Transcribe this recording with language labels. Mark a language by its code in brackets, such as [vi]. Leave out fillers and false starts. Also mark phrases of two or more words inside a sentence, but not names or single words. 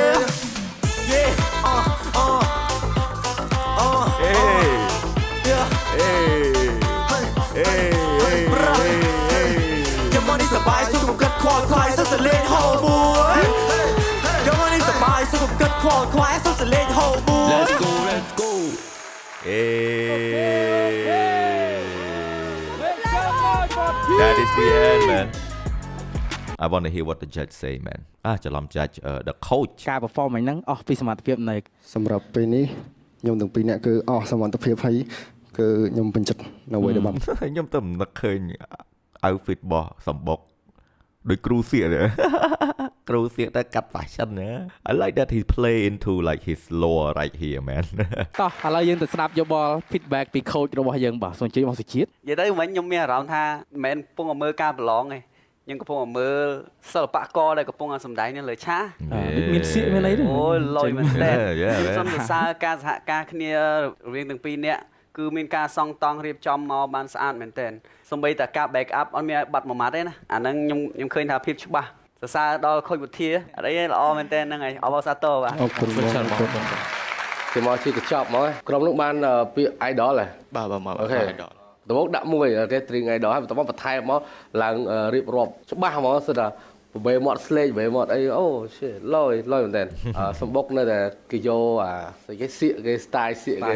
[km] yeah [en] Your money [km] សបាយសុខកំកិតខ្វល់ខ្វាយសុខសលេងហូរមួយ [en] Your money [km] សបាយសុខកំកិតខ្វល់ខ្វាយសុខសលេងហូរមួយ [en] Let's go That is the end man I want to hear what the judge say man ច្រឡំ judge the coach [km] ការ perform ហ្នឹងអស់ពីសមត្ថភាពនៃ សម្រាប់ពេលនេះខ្ញុំទាំងពីរនាក់គឺអស់សមត្ថភាពហើយគឺខ្ញុំពេញចិត្តនៅអ្វីដែលបាន ខ្ញុំទៅនឹកឃើញ outfit របស់សម្បុកដូចគ្រូសៀកគ្រូសៀកតែកាត់ fashion ណា [en] I like that he play into like his lore right here man [km] តោះឥឡូវយើងទៅស្ដាប់យោបល់ feedback ពី coach របស់យើងបាទសូមអញ្ជើញមកសុជាតិ និយាយទៅមិញខ្ញុំមានអារម្មណ៍ថាមិនមែនកំពុងតែមើលការប្រឡងទេខ្ញុំកំពុងតែមើលសិល្បករដែលកំពុងតែសម្ដែងនៅលើឆាក ដូចមានសៀកមានអីទេ អូយលយមែនតើ Yeah, សូមសរសើរការសហការគ្នារវាងទាំងពីរនាក់គឺមានការសង់តង់រៀបចំមកបានស្អាតមែនតើសូម្បីតែការ [en] back up [km] អត់មានបាត់មួយម៉ាត់ទេណាអាហ្នឹងខ្ញុំឃើញថាភាពច្បាស់សរសើរដល់ខូចវិធាអត់អីទេល្អមែនតើហ្នឹងហើយអបអរសាទរបាទ អរគុណបង គេមកជាកញ្ចប់មកក្រុមនោះបានពាក្យ idol ហ៎ បាទមក អូខេដំបូងដាក់មួយគេ [en] string idol [km] ហើយបន្តមកបន្ថែមមកឡើងរៀបរាប់ច្បាស់ហ្មងសិតថាប្របែមាត់ស្លេកប្របែមាត់អីអូ shit លយមែនតើសម្បុកនៅតែគេយកអាស្អីគេសៀកគេ style សៀកគេ